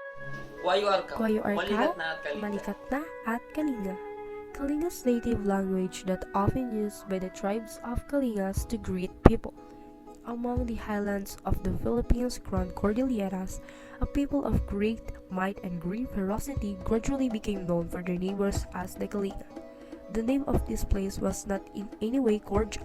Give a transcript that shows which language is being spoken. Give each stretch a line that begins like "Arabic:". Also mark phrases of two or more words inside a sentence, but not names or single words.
Butbut Kalinga: Wayuar ka, Wayuar ka, malikat na at Kalinga.
English: Kalinga's native language that often used by the tribes of Kalingas to greet people. Among the highlands of the Philippines' Grand Cordilleras, a people of great might and grim ferocity gradually became known for their neighbors as the Kalinga. The name of this place was not in any way cordial.